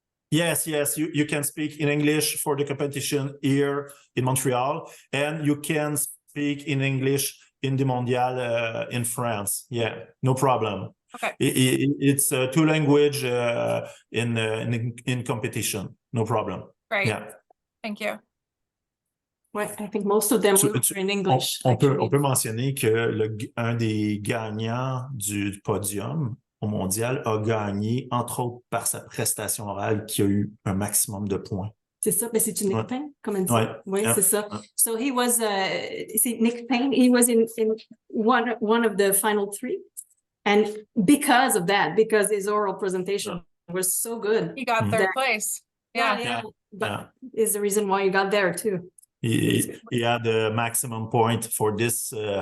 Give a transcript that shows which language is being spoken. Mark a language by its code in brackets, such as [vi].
[en] Yes, you can speak in English for the competition here in Montreal, and you can speak in English in the Mondial in France. Yeah, no problem. Okay. It's a two language in competition. No problem. Great. Yeah. Thank you. Ouais, I think most of them were in English. [fr] On peut mentionner que un des gagnants du podium au mondial a gagné, entre autres, par sa prestation orale qui a eu un maximum de points. C'est ça, mais c'est Nick Payne, comme on dit. Oui, [en] yeah. [fr] C'est ça. [en] So he was, see, Nick Payne, he was in one of the final 3. And because of that, because his oral presentation was so good. He got third place. Yeah. But is the reason why you got there too. He had the maximum point for this